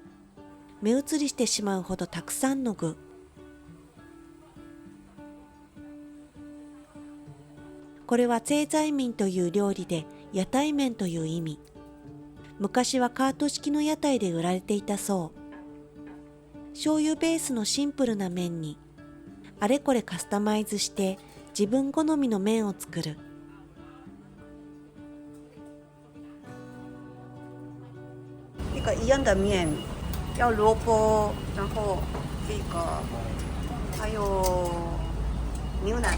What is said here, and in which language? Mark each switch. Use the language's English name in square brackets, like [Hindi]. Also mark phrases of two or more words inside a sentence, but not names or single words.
[Japanese] 目移りしてしまうほどたくさんの具。これは正在民という料理で屋台麺という意味。昔はカート式の屋台で売られていたそう。醤油ベースのシンプルな麺にあれこれカスタマイズして自分好みの麺を作る。 [Chinese] 一个一样的面，要萝卜，然后这个还有牛奶。